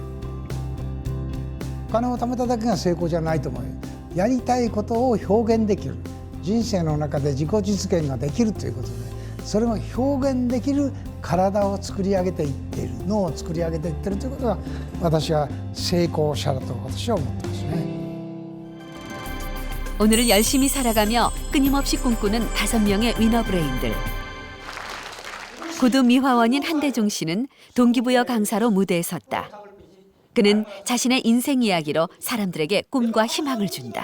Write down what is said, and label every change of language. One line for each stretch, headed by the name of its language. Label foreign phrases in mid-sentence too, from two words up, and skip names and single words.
Japanese: お金を貯めただけが成功じゃないと思う。やりたいことを表現できる。人生の中で自己実現ができるということで、それを表現できる体を作り上げていっている、脳を作り上げていっているということが私は成功者だと私は思ってますね。
Korean: 오늘을 열심히 살아가며 끊임없이 꿈꾸는 5명의 위너 브레인들. 고등 미화원인 한대종 씨는 동기부여 강사로 무대에 섰다. 그는 자신의 인생 이야기로 사람들에게 꿈과 희망을 준다.